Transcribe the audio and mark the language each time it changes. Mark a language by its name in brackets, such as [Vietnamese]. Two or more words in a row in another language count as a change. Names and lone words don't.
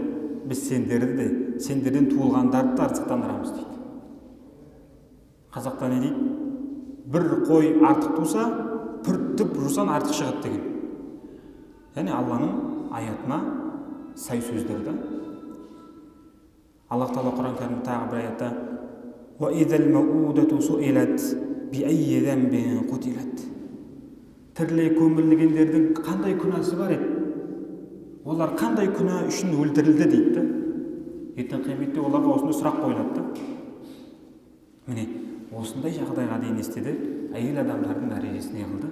[Kazakh] Біз сендерді де, сендерден туылғандарды да ырзықтандырамыз дейді. Қазақта не дейді? Бір қой артық туса, түп жусан артық шығады деген. Яғни Алланың аятына сай сөздер да. Аллах Тағала Құран кәрімде тағы бір аятта [Arabic] وَإِذَا الْمَوْءُودَةُ سُئِلَتْ بِأَيِّ ذَنبٍ قُتِلَتْ [Kazakh] Тірілей көмілгендердің қандай күнәсі бар еді? Олар қандай күнә үшін өлтірілді дейді. Ертең қияметте оларға осындай сұрақ қойылады. Міне, осындай жағдайға дейін естеді, әйел адамдардың дәрежесі не қылды?